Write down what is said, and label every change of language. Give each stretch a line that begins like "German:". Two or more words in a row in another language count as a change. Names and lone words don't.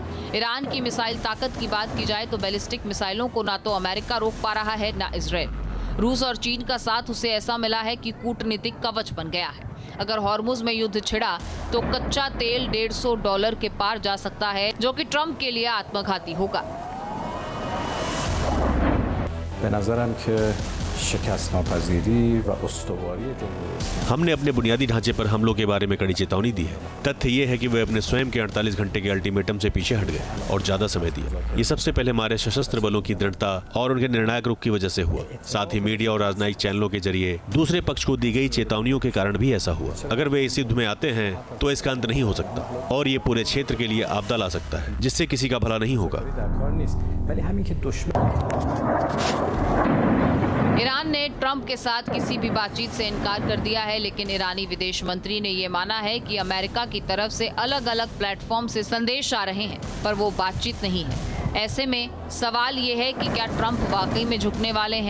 Hindi: ईरान की मिसाइल ताकत की बात की जाए तो बैलिस्टिक मिसाइलों को ना तो अमेरिका रोक पा रहा है ना इजराइल। रूस और चीन का साथ उसे ऐसा मिला है कि कूटनीतिक कवच बन गया है। अगर हॉर्मुज में युद्ध छिड़ा तो कच्चा तेल $150 के पार जा सकता है, जो कि ट्रंप के लिए आत्मघाती होगा।
Persian: به نظرم که شکست ناپذیری و استواری جمهوری اسلامی
Hindi: हमने अपने बुनियादी ढांचे पर हमलों के बारे में कड़ी चेतावनी दी है। तथ्य ये है कि वे अपने स्वयं के 48 घंटे के अल्टीमेटम से पीछे हट गए और ज्यादा समय दिया। ये सबसे पहले हमारे सशस्त्र बलों की दृढ़ता और उनके निर्णायक रुख की वजह से हुआ। साथ ही मीडिया और राजनयिक चैनलों के जरिए दूसरे पक्ष को दी गई चेतावनियों के कारण भी ऐसा हुआ। अगर वे इस युद्ध में आते हैं तो इसका अंत नहीं हो सकता और ये पूरे क्षेत्र के लिए आपदा ला सकता है, जिससे किसी का भला नहीं होगा।
Persian: در کار نیست ولی همین که
Hindi: ईरान ने ट्रंप के साथ किसी भी बातचीत से इनकार कर दिया है, लेकिन ईरानी विदेश मंत्री ने ये माना है कि अमेरिका की तरफ से अलग अलग प्लेटफॉर्म से संदेश आ रहे हैं, पर वो बातचीत नहीं है। ऐसे में सवाल ये है कि क्या ट्रंप वाकई में झुकने वाले हैं?